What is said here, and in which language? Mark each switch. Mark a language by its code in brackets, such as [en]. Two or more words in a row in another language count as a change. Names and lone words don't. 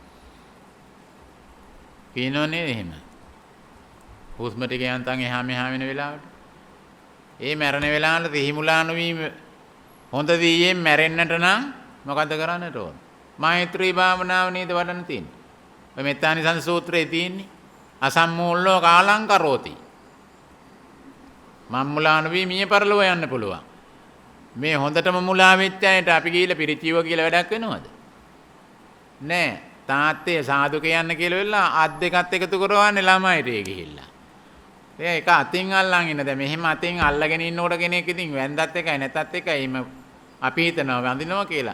[si] කියනෝ නේද එහෙම. හුස්ම ටික යන්තම් එහා මෙහා වෙන වෙලාවට. ඒ මැරෙන වෙලාවට සිහි මුලා නොවීම හොඳ දීයෙන් මැරෙන්නට නම් මොකද්ද කරන්නට ඕන? මෛත්‍රී භාවනාව නේද වඩන්න තියෙන්නේ. ඔය මෙත්තානිසංස සූත්‍රයේ තියෙන්නේ. [pi] අසම්මූලෝ කාලං කරෝති. [si] මම්මුලාන වී මිය පරලොව යන්න පුළුවන්. මේ හොඳටම මුලා වෙච්ච අයට අපි ගිහිල්ලා පිරිචිව කියලා වැඩක් වෙනවද? නෑ. තාත්තේ සාදු කියන්න කියලා වෙලා අත් දෙකත් එකතු කරවන්නේ ළමයිට ගිහිල්ලා. ඒක අතින් අල්ලන් ඉන්න. දැන් මෙහෙම අතින් අල්ලගෙන ඉන්නකොට කෙනෙක් ඉතින් වැන්දත් එකයි නැතත් එකයි එහෙම අපි හිතනවා වඳිනවා කියලා.